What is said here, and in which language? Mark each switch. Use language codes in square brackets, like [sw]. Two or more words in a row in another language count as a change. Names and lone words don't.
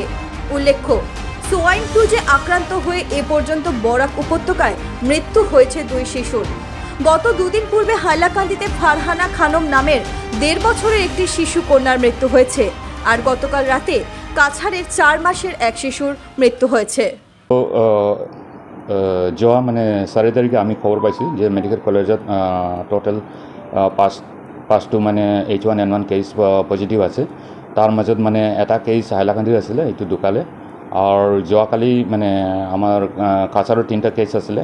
[bn] উল্লেখ্য, সোয়াইন ফ্লু যে আক্রান্ত হয়ে এ পর্যন্ত বরাক উপত্যকায় মৃত্যু হয়েছে 2 শিশুর। গত 2 দিন পূর্বে হাইলাকান্দিতে ফারহানা খানম নামের 1.5 বছরের একটি শিশু কন্যার মৃত্যু হয়েছে, আর গতকাল রাতে কাছাড়ের 4 মাসের এক শিশুর মৃত্যু হয়েছে। [as] যোৱা মানে 4 তাৰিখে আমি খবৰ পাইছোঁ যে মেডিকেল কলেজত টোটেল 5টো মানে H1N1 কেছ পজিটিভ আছে। তাৰ মাজত মানে এটা কেছ হাইলাকান্দিৰ আছিলে, এইটো ঢুকালে। আৰু যোৱাকালি মানে আমাৰ কাছাৰৰ 3টা কেছ আছিলে।